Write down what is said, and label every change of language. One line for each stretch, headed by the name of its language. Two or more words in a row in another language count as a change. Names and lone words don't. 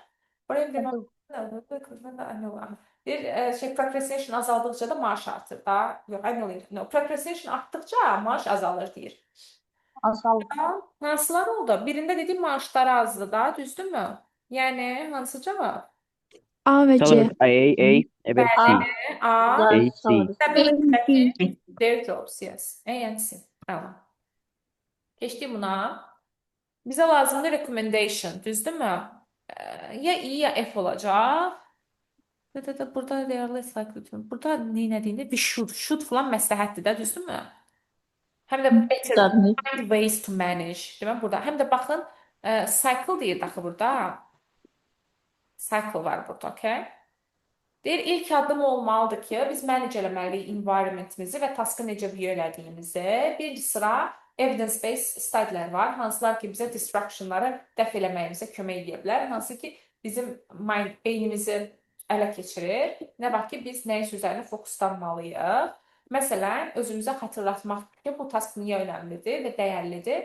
Azerbaijani: Buraya bir şey procrastination azaldıkça da maaş artır da. Yox, no, procrastination artdıkça maaş azalır deyir. Azal. Hansılar oldu? Birində dediğim maaşları azdı da, düzdürmü? Yəni hansı cavab? A ve C. Salary A, evet C. A, A, C.
English: stability, their jobs, yes. A and C.
Azerbaijani: Tamam. Keçdik buna. Bizə lazımdır recommendation, düzdürmü? Ya I ya F olacaq. Burada
English: realist cycle.
Azerbaijani: Burada neynədiyində
English: we should
Azerbaijani: falan məsləhətdir də, düzdürmü? Həm də
English: better find ways to manage.
Azerbaijani: Demək burada. Həm də baxın, cycle deyir axı burada. Cycle var burada, okay? Deyir, ilk addım olmalıdır ki, biz manage eləməliyik environmentimizi və taskı necə view elədiyimizi. Birinci sıra evidence-based studylər var, hansılar ki, bizə distractionları dəf eləməyimizə kömək edə bilər, hansı ki, bizim beynimizi ələ keçirir. Nə vaxt ki, biz nəyin üzərində fokuslanmalıyıq. Məsələn, özümüzə xatırlatmaq ki, bu task niyə önəmlidir və dəyərlidir.